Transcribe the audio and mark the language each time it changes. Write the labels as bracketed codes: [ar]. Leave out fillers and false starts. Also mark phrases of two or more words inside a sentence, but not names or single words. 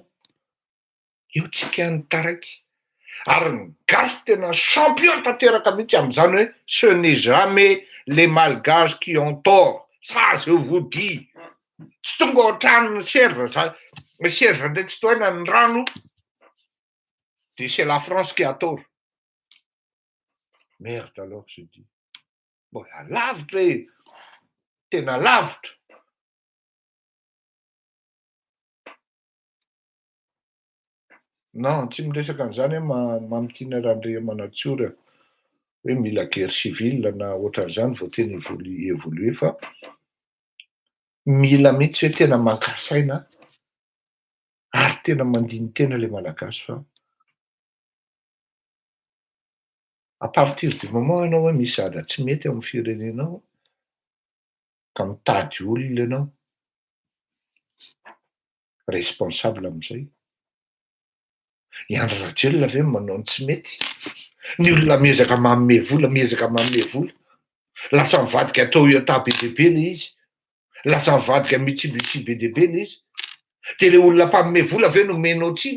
[mg] Io tsika ny taraiky. Ary ny gasy tena champion tanteraka mihitsy amin'izany hoe [fr] ce n'est jamais les malgaches qui ont tort. Ça je vous dis. [mg] Tsy tonga ao an-tranony serge ndraiky tsy toena ny rano de [fr] c'est la France qui a tort. Merde alors je dis. [mg] Mbola lavitra e, tena lavitra. Non, tsy miresaka an'izany hoe mampitiana Randriamanatsoa hoe mila [fr] guerre civile [mg] na ohatran'izany vao tena évoluer fa mila mihitsy hoe tena maka-saina ary tena mandiny tena le malagasy fa [fr] à partir du moment [mg] ianao hoe misy zatra tsy mety amin'ny firenenao ka mitady olona ianao responsable amin'izay. I Andry Rajoelina ve manao ny tsy mety? Ny olona miezaka manome vola, lasa mivadika Toyota be deabe le izy, lasa mivadika Mitsubishi be deabe le izy, de le olona mpanome vola ve nomenao tsiny?